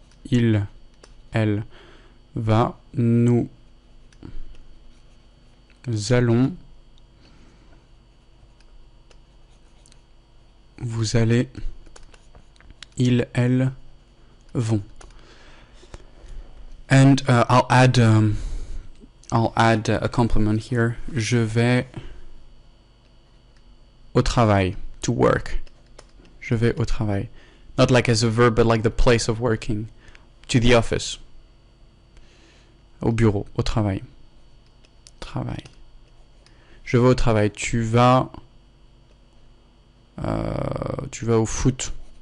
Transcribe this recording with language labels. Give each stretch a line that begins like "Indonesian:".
French: Il, elle va. Nous allons. Vous allez. Ils, elles vont.
English: And I'll add a complement here.
French: Je vais au travail,
English: to work.
French: Je vais au travail.
English: Not like as a verb, but like the place of working. To the office.
French: Au bureau, au travail. Travail. Je vais au travail. Tu vas au foot.